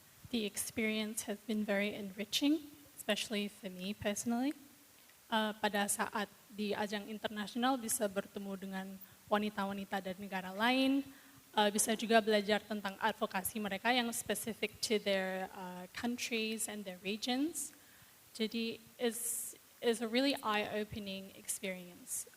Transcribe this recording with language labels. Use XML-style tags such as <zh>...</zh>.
<en>The experience has been very enriching, especially for me personally.</en> <id>Pada saat di ajang internasional bisa bertemu dengan wanita-wanita dari negara lain, bisa juga belajar tentang advokasi mereka yang</id> <en>specific to their countries and their regions. Jadi is a really eye-opening experience.</en>